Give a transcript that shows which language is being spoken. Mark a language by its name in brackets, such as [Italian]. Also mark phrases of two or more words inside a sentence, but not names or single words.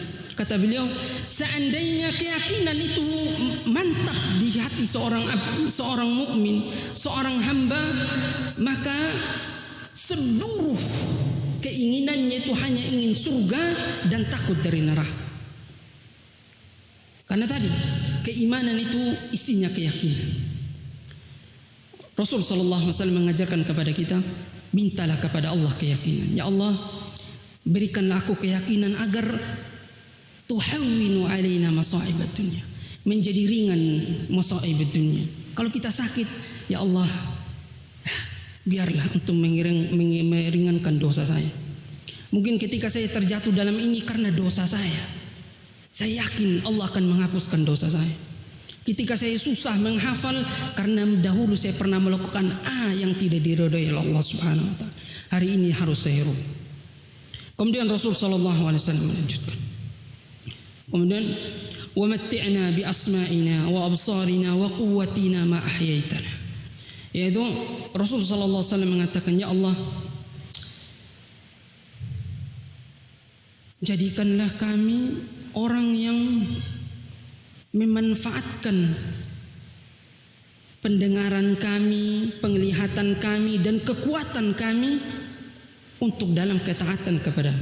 [Indonesian] Kata beliau, seandainya keyakinan itu mantap di hati seorang mukmin, seorang hamba, maka seluruh keinginannya itu hanya ingin surga dan takut dari neraka. Karena tadi keimanan itu isinya keyakinan. Rasul [Arabic] صلى الله عليه وسلم [Indonesian] mengajarkan kepada kita, mintalah kepada Allah keyakinan. [Arabic] يا الله, [Indonesian] berikanlah aku keyakinan agar [Arabic] تهون علينا مصائب الدنيا, [Indonesian] menjadi ringan [Arabic] مصائب الدنيا. [Indonesian] Kalau kita sakit, [Arabic] يا الله, [Indonesian] biarlah untuk meringankan dosa saya. Mungkin ketika saya terjatuh dalam ini karena dosa saya Saya yakin Allah akan menghapuskan dosa saya. Ketika saya susah menghafal karena dahulu saya pernah melakukan A yang tidak diridhoi oleh Allah [Arabic] سبحانه وتعالى. [Indonesian] Hari ini harus saya rubah. Kemudian Rasul [Arabic] صلى الله عليه وسلم [Indonesian] melanjutkan. Kemudian [Arabic] ومتعنا بأسماعنا وأبصارنا وقوتنا ما أحييتنا. [Indonesian] Yaitu Rasul [Arabic] صلى الله عليه وسلم [Indonesian] mengatakan, [Arabic] يا الله, [Indonesian] jadikanlah kami orang yang memanfaatkan pendengaran kami, penglihatan kami, dan kekuatan kami untuk dalam ketaatan kepada-Mu.